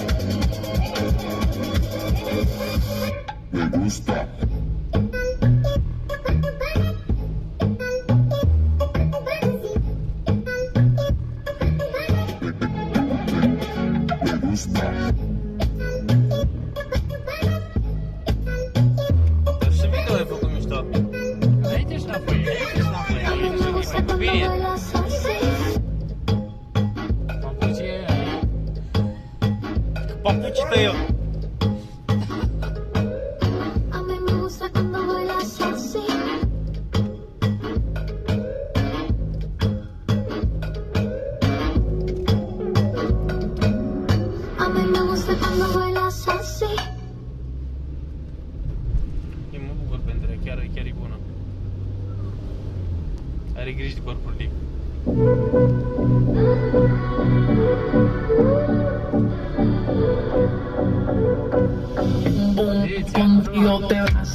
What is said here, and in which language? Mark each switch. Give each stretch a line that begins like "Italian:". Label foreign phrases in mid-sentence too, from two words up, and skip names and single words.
Spanish: Me gusta. Me gusta.
Romanian: Dar și video ai făcut mișto. Înainte și înapoi, înainte și înapoi.
Spanish: A mí me gusta cuando Bien. bailas así.
Romanian: Papucie, Papucii tăi eu.
Spanish: A mí me gusta cuando bailas así. A mí me gusta cuando bailas así.
Romanian: Eu mă bucur pentru ea, chiar e bună. Are grijă de corpul ei.
Spanish: Yo te hace.